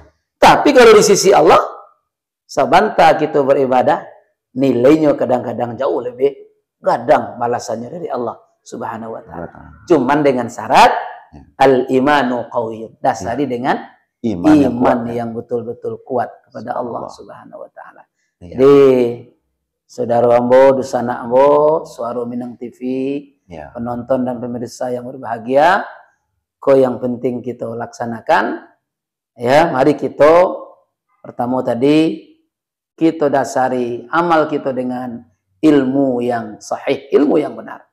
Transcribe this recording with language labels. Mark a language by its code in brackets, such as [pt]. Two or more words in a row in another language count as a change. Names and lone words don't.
[id] Tapi kalau di sisi Allah, sabanta kita beribadah, nilainya kadang-kadang jauh lebih gadang balasannya dari [ar] Allah Subhanahu wa taala. [id] Cuman dengan syarat [ar] al-imanu qawiyyun, [id] dasari dengan iman yang betul-betul kuat kepada [ar] Allah Subhanahu wa taala. [min] Jadi saudara ambo, dusana ambo, suara Minang TV, [id] penonton dan pemirsa yang berbahagia, kok yang penting kita laksanakan, ya, mari kita pertama tadi kita dasari amal kita dengan ilmu yang sahih, ilmu yang benar.